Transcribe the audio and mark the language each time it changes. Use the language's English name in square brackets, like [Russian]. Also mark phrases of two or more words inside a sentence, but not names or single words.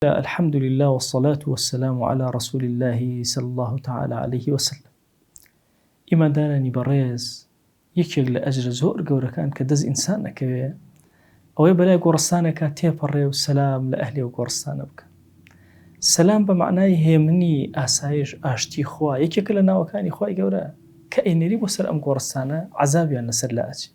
[Arabic] الحمد لله والصلاة والسلام على رسول الله صلى الله تعالى عليه وسلم. [Central Kurdish] ئیماندارانی بەڕێز، یەکێک لە ئەجرە زۆر گەورەکان کە دەست ئینسان ئەکەوێ ئەوەی بەلای گۆڕستانێکا تێپەڕێ و سەلام لە ئەهلی ئەو گۆڕستانە بکە. سەلام بە معنای هێمنی ئاسایش ئاشتی خوا یەکێکە لە ناوەکانی خوای گەورە کە ئەینێری بۆ سەر ئەم گۆڕستانە عەزابیان لەسەر لا ئەچێ.